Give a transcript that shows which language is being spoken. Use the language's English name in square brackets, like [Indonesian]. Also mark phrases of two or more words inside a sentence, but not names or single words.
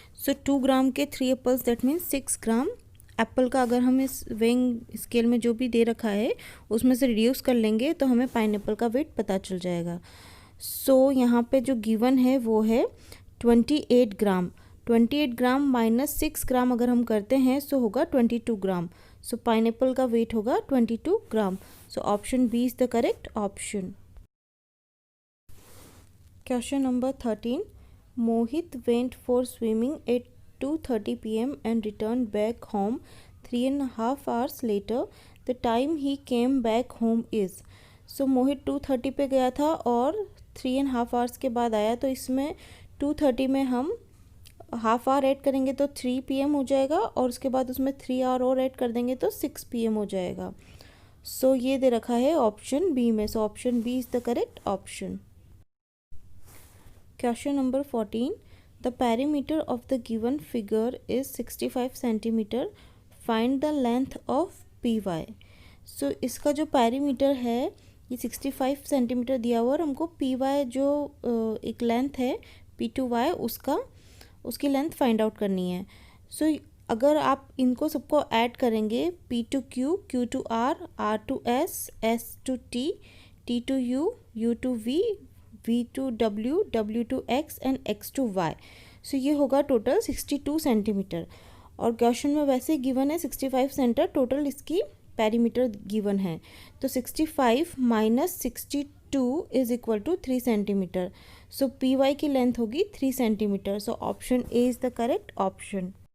[Hindi] सो 2 ग्राम के 3 एप्पल्स [English] that means [Hindi] 6 ग्राम, एप्पल का अगर हम इस [English] weighing scale [Hindi] में जो भी दे रखा है उसमें से रिड्यूस कर लेंगे तो हमें पाइनएप्पल का वेट पता चल जाएगा। सो यहाँ पे जो गिवन है वो है 28 ग्राम। 28 ग्राम माइनस 6 ग्राम अगर हम करते हैं सो होगा 22 ग्राम। सो पाइनएप्पल का वेट होगा 22 ग्राम। [English] so option B is the correct option. Question number 13. Mohit went for swimming at 2:30 p.m. and returned back home 3.5 hours later. The time he came back home is. [Hindi] So मोहित 2:30 पे गया था और 3.5 hours के बाद आया, तो इसमें 2:30 में हम [English] half hour add [Hindi] करेंगे तो 3 PM हो जाएगा और उसके बाद उसमें 3 आवर और ऐड कर देंगे तो 6 PM हो जाएगा। सो ये दे रखा है ऑप्शन बी में। [English] so option B is the correct option. Question number 14. The perimeter of the given figure is 65 centimeter. Find the length of PY. [Hindi] So इसका जो पैरीमीटर है ये 65 सेंटीमीटर दिया हुआ और हमको PY जो एक लेंथ है P2Y उसकी [English] length find out [Hindi] करनी है। सो अगर आप इनको सबको ऐड करेंगे P2Q, Q2R, R2S, S2T, T2U, U2V, V2W, W2X एंड X2Y। सो ये होगा टोटल 62 सेंटीमीटर और क्वेश्चन में वैसे गिवन है 65 सेंटर, टोटल इसकी पैरीमीटर गिवन है। [English] तो 65 minus 62 is equal to 3 centimeter. [Hindi] सो PY की लेंथ होगी 3 सेंटीमीटर। [English] so option A is the correct option.